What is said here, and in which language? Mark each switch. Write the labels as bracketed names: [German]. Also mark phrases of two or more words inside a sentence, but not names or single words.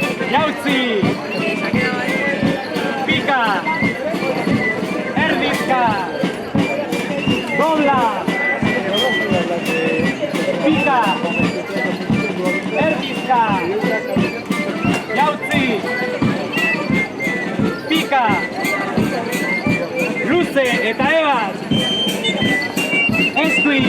[Basque] Jautzi, [Spanish] Se ha quedado ahí. [Basque] pika, erdizka, dobla, pika, erdizka, jautzi, pika, luze eta ebas, eskuin,